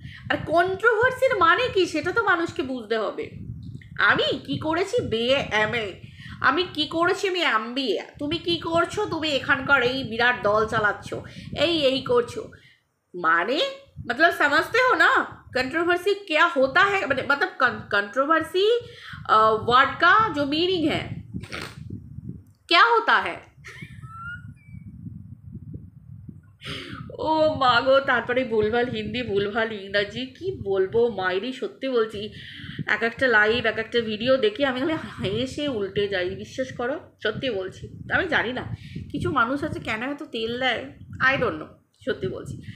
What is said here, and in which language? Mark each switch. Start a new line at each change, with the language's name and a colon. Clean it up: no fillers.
Bangla: আর কন্ট্রোভার্সির মানে কি সেটা তো মানুষকে বুঝতে হবে। আমি কি করেছি BA আমি কি করেছি, আমি MBA, তুমি কি করছো? তুমি এখানকার এই বিরাট দল চালাচ্ছ, এই করছো, মানে
Hindi: मतलब समझते हो ना कंट्रोवर्सी क्या होता है? मतलब कंट्रोवर्सी वर्ड का जो मीनिंग है क्या होता है?
Bangla: ও মা গো, তারপরে ভুলভাল হিন্দি, ভুলভাল ইংরাজি, কি বলবো মাইরি, সত্যি বলছি, এক একটা লাইভ, এক একটা ভিডিও দেখে আমি খালি হেসে উল্টে যাই, বিশ্বাস করো, সত্যি বলছি। আমি জানি না কিছু মানুষ আছে কেন এত তেল দেয়,
English: I don't know,
Bangla: সত্যি বলছি।